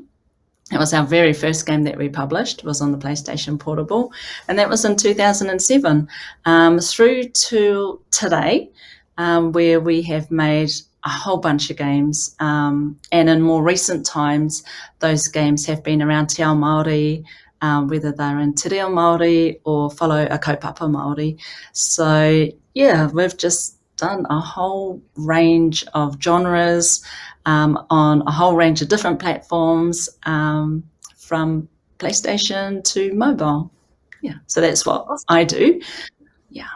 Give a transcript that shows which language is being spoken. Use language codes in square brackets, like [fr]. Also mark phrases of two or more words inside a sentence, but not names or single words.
[en] It was our very first game that we published, was on the PlayStation Portable, and that was in 2007. Through to today, where we have made a whole bunch of games, and in more recent times, those games have been around [mi] te ao Māori, [en] whether they're in [mi] te reo Māori [en] or follow a [mi] kaupapa Māori. [en] So yeah, we've just done a whole range of genres on a whole range of different platforms, from PlayStation to mobile. Yeah, so that's what I do. Yeah.